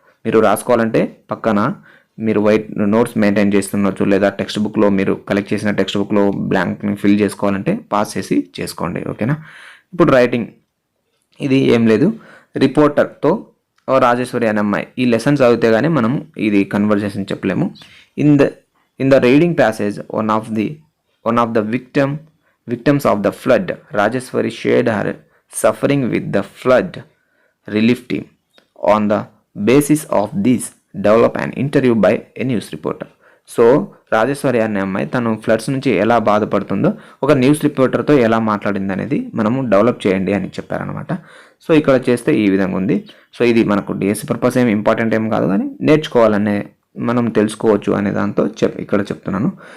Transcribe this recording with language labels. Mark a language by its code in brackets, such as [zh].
[te] మీరు రాసుకోవాలంటే పక్కన మీరు వైట్ నోట్స్ మెయింటైన్ చేస్తున్నచ్చు, లేదా టెక్స్ట్ బుక్లో మీరు కలెక్ట్ చేసిన టెక్స్ట్ బుక్లో బ్లాంక్ని ఫిల్ చేసుకోవాలంటే పాస్ చేసి చేసుకోండి. ఓకేనా? ఇప్పుడు రైటింగ్, ఇది ఏం లేదు, రిపోర్టర్తో రాజేశ్వరి అనే అమ్మాయి ఈ లెసన్స్ చదివితే కానీ మనం ఇది కన్వర్జేషన్ చెప్పలేము. [en] In the reading passage one of the victims of the flood, Rajeshwari shared her suffering with the flood relief team. On the basis of this, develop an interview by a news reporter. [te] So Rajeshwari అనే అమ్మాయి తను floods నుంచి ఎలా బాధపడుతుందో ఒక news రిపోర్టర్తో ఎలా మాట్లాడింది అనేది మనము డెవలప్ చేయండి అని చెప్పారనమాట. సో ఇక్కడ చేస్తే ఈ విధంగా ఉంది. సో ఇది మనకు డిఎస్సి పర్పస్ ఏం ఇంపార్టెంట్ ఏం కాదు, కానీ నేర్చుకోవాలనే మనం తెలుసుకోవచ్చు అనే దాంతో ఇక్కడ చెప్తున్నాను.